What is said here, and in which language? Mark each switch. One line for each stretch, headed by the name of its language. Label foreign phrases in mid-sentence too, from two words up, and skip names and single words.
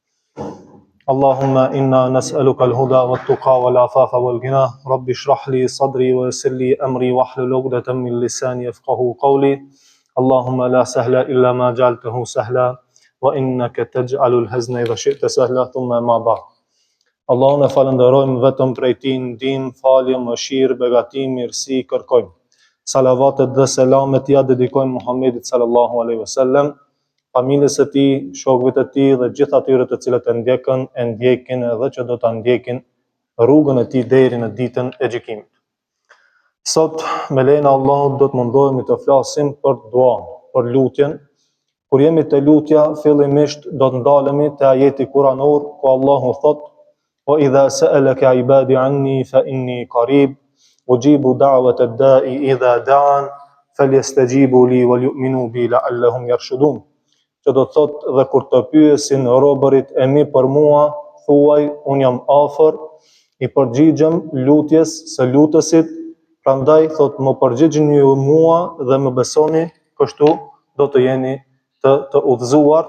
Arabic: اللهم إنا نسألك الهدى والتقى والعفاف والغنى رب اشرح لي صدري ويسر لي أمري واحلل عقدة من لساني يفقهوا قولي اللهم لا سهل إلا ما جعلته سهلا وإنك تجعل الحزن إذا شئت سهلا ثم ما بعد
Albanian: Allahun e falenderojmë vetëm prej tij ndihmë, falje, mëshirë, begati, mirësi kërkojmë. Salavatet dhe selamet ja dedikojmë Muhammedit
Arabic: صلى الله عليه وسلم,
Albanian: familjes së tij, shokëve të tij dhe gjithë atyre të cilët e ndjekin dhe që do ta ndjekin rrugën e tij deri në ditën e gjykimit. Sot me lejen e Allahut do të mundohemi të flasim për duan, për lutjen. Kur jemi te lutja, fillimisht do të ndalemi te ajeti kuranor ku Allahu thotë
Arabic: وَإِذَا سَأَلَكَ عِبَادِي عَنِّي فَإِنِّي قَرِيبٌ أُجِيبُ دَعْوَةَ الدَّاعِ إِذَا دَعَانِ فَلْيَسْتَجِيبُوا لِي وَلْيُؤْمِنُوا بِي لَعَلَّهُمْ يَرْشُدُونَ.
Albanian: Që do të thotë dhe kur të pyesin robërit e mi për mua, thuaj unë jam afër, i përgjigjem lutjes së lutësit, prandaj thotë më përgjigjeni ju mua dhe më besoni, kështu do të jeni të udhëzuar.